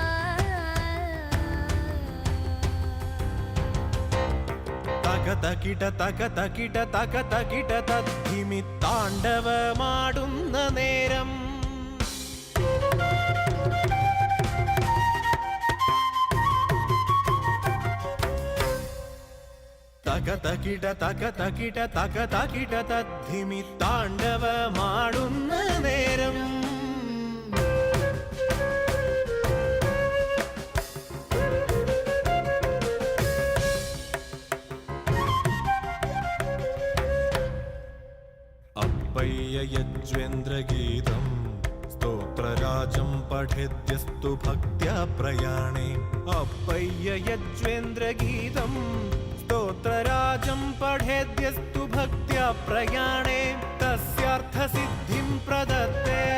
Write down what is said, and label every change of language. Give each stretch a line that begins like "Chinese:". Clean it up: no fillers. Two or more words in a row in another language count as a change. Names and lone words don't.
Malayalam: തകതകിട തകതകിട തകതകിട തദ്ധിമിത്താണ്ഡവമാടുന്ന നേരം തകതകിട തകതകിട തകതകിട തദ്ധിമിത്താണ്ഡവമാടുന്ന നേരം
Sanskrit: अप्पय्य यज्वेन्द्रगीतं स्तोत्रराजं पठेद्यस्तु भक्त्या प्रयाणे अप्पय्य यज्वेन्द्रगीतं स्तोत्रराजं पठेद्यस्तु भक्त्या प्रयाणे तस्यार्थसिद्धिं प्रदत्ते